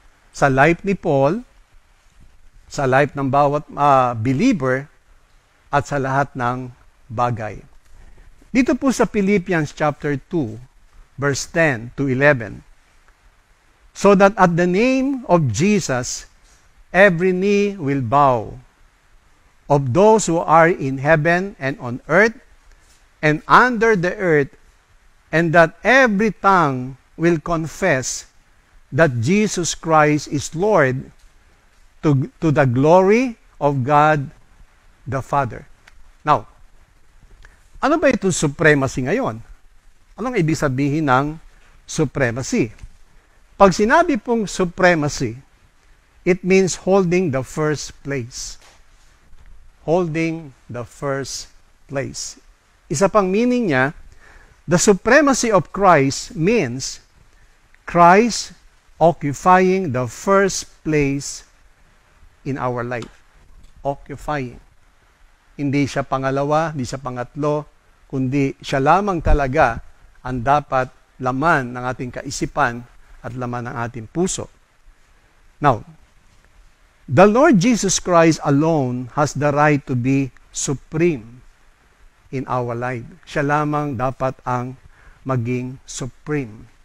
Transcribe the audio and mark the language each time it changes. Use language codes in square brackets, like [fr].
[tl] Sa life ni Paul, sa life ng bawat believer, at sa lahat ng bagay. Dito po sa [en] Philippians chapter 2, verse 10 to 11, so that at the name of Jesus, every knee will bow, of those who are in heaven and on earth and under the earth, and that every tongue will confess that Jesus Christ is Lord, to the glory of God the Father. [tl] Now, ano ba itong supremacy ngayon? Anong ibig sabihin ng supremacy? Pag sinabi pong supremacy, [en] it means holding the first place. Holding the first place. [tl] Isa pang meaning niya, [en] the supremacy of Christ means Christ occupying the first place in our life. Occupying. [tl] Hindi siya pangalawa, hindi siya pangatlo, kundi siya lamang talaga ang dapat laman ng ating kaisipan at laman ng ating puso. [en] Now, the Lord Jesus Christ alone has the right to be supreme in our life. [tl] Siya lamang dapat ang maging supreme.